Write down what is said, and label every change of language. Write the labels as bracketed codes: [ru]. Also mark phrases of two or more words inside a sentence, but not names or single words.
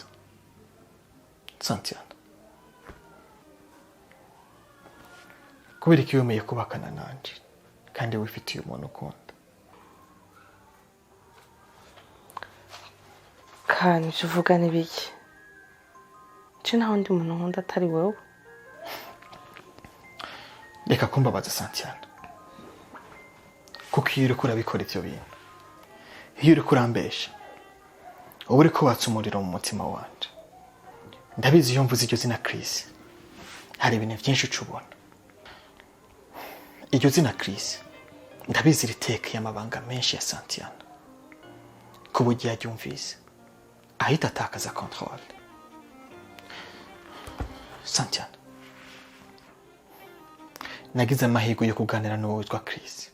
[rn] Santiano, kubera ko wemeye kubakana nanje kandi wifitiye umuntu ukunda. Kandi uvuga n'ibiki? Nta wundi muntu nkunda atari wowe. reka kumbabaza Santiana, kuko iyo uriko urabikora ivyo bintu, iyo uriko urambesha uba uriko watsa umuriro mu mutima wanje. Ndabizi iyo mvuze iryo zina Chris hari ibintu vyinshi ucubona. Iryo zina Chris ndabizi ritekeye amabanga menshi ya Santiana, ku buryo yaryumvise ahita atakaza control. Santiana, nagize amahirwe yo kuganira n'uwo witwa Chris.